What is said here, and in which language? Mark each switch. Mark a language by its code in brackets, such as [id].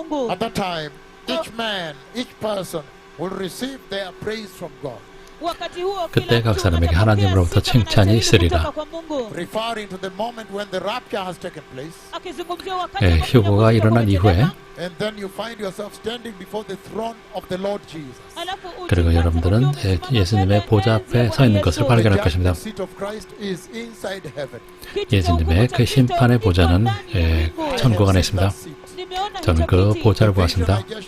[en] At that time, each man, each person will receive their praise from God. [ko] 그때 각 사람에게 하나님으로부터 칭찬이 있으리라. [en] Referring to the moment when the rapture has taken place. [ko] 휴거가 일어난 이후에 [en] And then you find yourself standing before the throne of the Lord Jesus. [ko] 그리고 여러분들은 예수님의 보좌 앞에 서 있는 것을 발견할 것입니다. [en] The seat of Christ is inside heaven. [ko] 예수님의 그 심판의 보좌는 천국 안에 있습니다. 저는 그 보좌를 보았습니다.